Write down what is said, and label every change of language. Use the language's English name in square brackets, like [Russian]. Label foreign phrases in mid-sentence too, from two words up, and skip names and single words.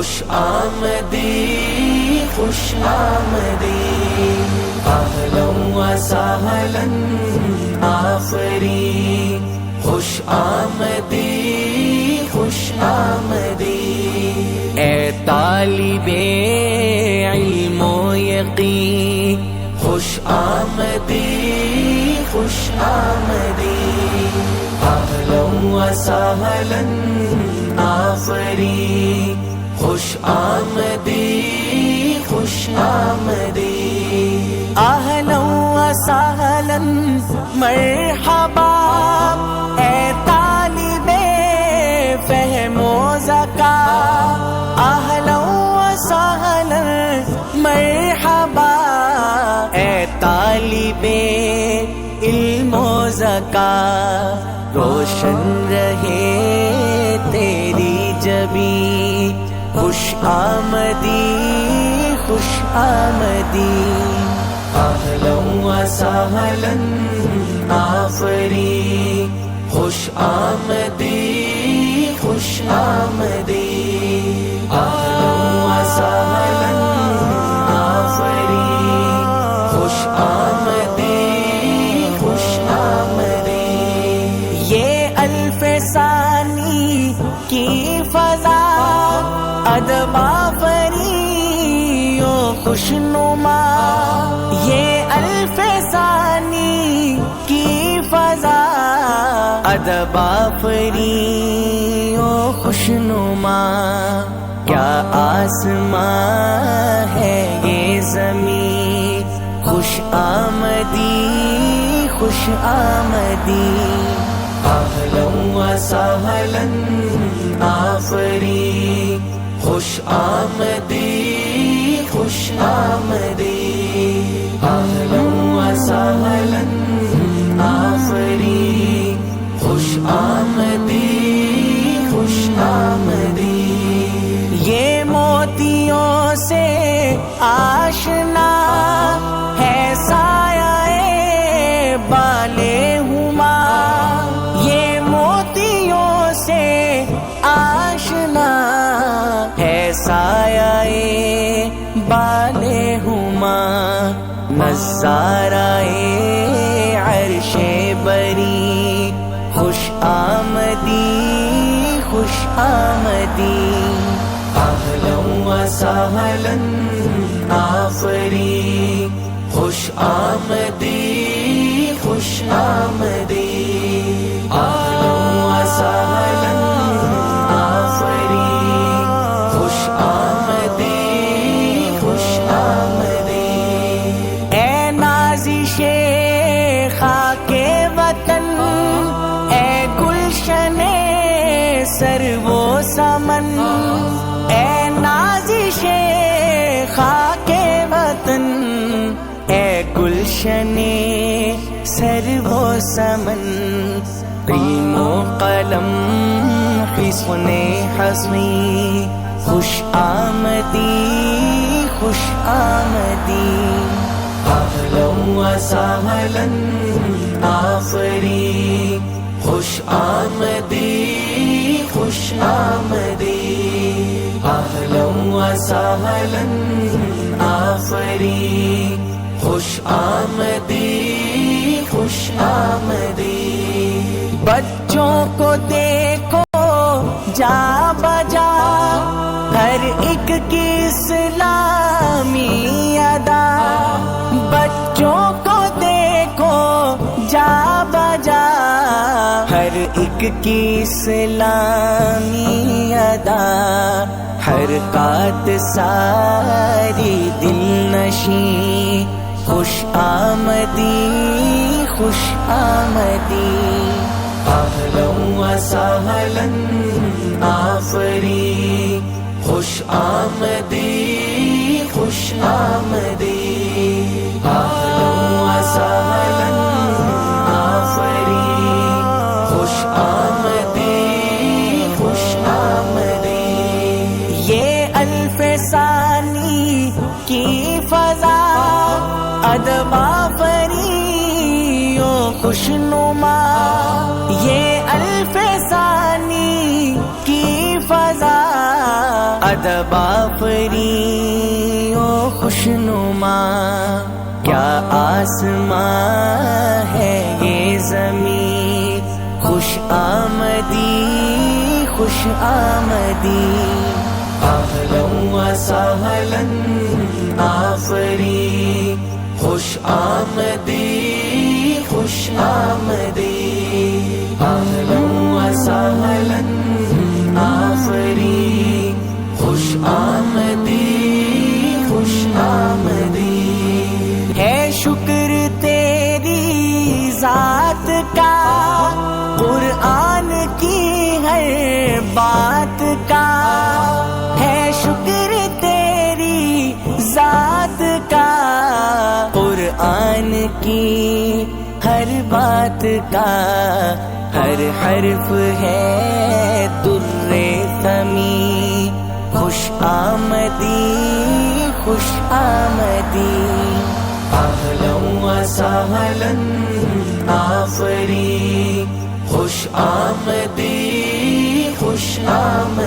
[Persian] آمدی خوش آمدی [Arabic] اہلا و سہلا [Persian] آفرین خوش آمدی خوش آمدی اے طالب علم و یقین خوش آمدی خوش آمدی [Arabic] اہلا و سہلا [Persian] آفرین خوش آمدی خوش آمدی [Arabic] اہلا و سہلا [Urdu] مرحبا اے طالب فہم و ذکا [Arabic] اہلا و سہلا [Urdu] مرحبا اے طالب علم و ذکا روشن رہے تیری جبیں [Persian] خوش آمدی خوش آمدی [Arabic] اہلا و سہلا [Persian] آفرین خوش آمدی خوش آمدی [Arabic] اہلا و سہلا [Persian] آفرین خوش آمدی خوش آمدی [Urdu] یہ الف ثانی کی فضا ادب آفری و خوشنما یہ الف ثانی کی فضا ادب آفری و خوشنما کیا آسمان ہے یہ زمین [Persian] خوش آمدی خوش آمدی [Arabic] اہلا و سہلا [Persian] آفرین خوش آمدی خوش آمدی [Arabic] اہلا و سہلا [Persian] آفرین خوش آمدی خوش آمدی [Urdu] یہ موتیوں سے آشنا ہے سایہ بالے ہما یہ موتیوں سے آشنا ہے سایہ بالے ہما نظارہ عرش بری [Persian] خوش آمدی خوش آمدی [Arabic] اہلا و سہلا [Persian] آفرین خوش آمدی خوش آمدی [Arabic] اہلا و سہلا [Persian] آفرین خوش آمدی خوش آمدی [Urdu] اے نازش خاک وطن اے گلشن سرو و سمن اے نازش خاک وطن اے گلشن سرو و سمن قلم و قلم حصن حصین [Persian] خوش آمدی خوش آمدی [Arabic] اہلا و سہلا [Persian] آفرین خوش آمدی خوش آمدی [Arabic] اہلا و سہلا [Persian] آفرین خوش آمدی خوش آمدی [Urdu] بچوں کو دیکھو جا بجا ہر ایک کی اسلامی ادا بچوں کو دیکھو جا بجا ہر ایک کی اسلامی ادا حرکات ساری دل نشیں [Persian] خوش آمدی خوش آمدی [Arabic] اہلا و سہلا [Persian] آفرین خوش آمدی خوش آمدی [Arabic] اہلا و سہلا [Persian] آفرین خوش آمدی خوش آمدی [Urdu] یہ الف ثانی کی فضا ادب آفری و خوش خوشنما، یہ الف ثانی کی فضا ادب آفری و خوشنما، کیا آسمان ہے یہ زمین [Persian] خوش آمدی خوش آمدی، [Arabic] اہلا و سہلا [Persian] آفری خوش آمدی خوش آمدی، اہلا و سہلا آفری خوش آمدی خوش آمدی، [Urdu] ہے شکر تیری ذات کا قرآن کی ہر بات کا، ہے شکر تیری ذات کا قرآن کی ہر بات کا، ہر حرف ہے در ثمی [Persian] خوش آمدی خوش آمدی، [Arabic] اہلا و سہلا [Persian] آفری خوش آمدی خوش آمدی۔